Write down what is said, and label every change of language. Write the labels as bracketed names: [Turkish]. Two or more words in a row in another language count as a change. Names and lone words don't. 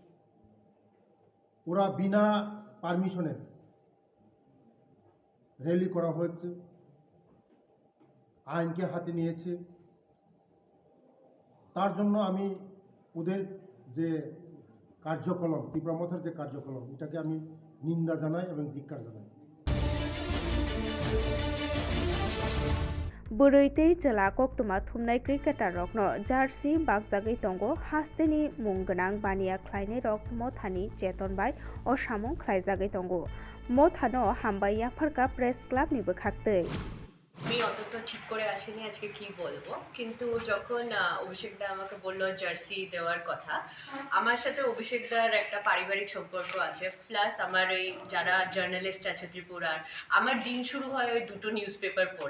[Bangla] ওরা বিনা পারমিশনে র্যালি করা হচ্ছে, আইনকে হাতে নিয়েছে। তার জন্য আমি ওদের যে কার্যকলাপ, তিপ্রামথার যে কার্যকলাপ, এটাকে আমি নিন্দা জানাই এবং ধিক্কার জানাই। [Kok Borok] Buruitei jela koktuma thumnai cricketer rokno jersey bagjagui tongo hasteni munggonang baniya khlainai rok mothani cheton bai o samung khlaijagui tongo mothano hambai yapharka [English] press club [Kok Borok] ni bwkhaktei [Bangla] আমি অতটা ঠিক করে আসিনি আজকে কি বলবো, কিন্তু যখন অভিষেক দা আমাকে বললো জার্সি দেওয়ার কথা, আমার সাথে অভিষেক দার একটা পারিবারিক সম্পর্ক আছে, প্লাস আমার ওই যারা জার্নালিস্ট আছে ত্রিপুরার, আমার দিন শুরু হয় ওই দুটো [English] news paper [Bangla] পড়ে।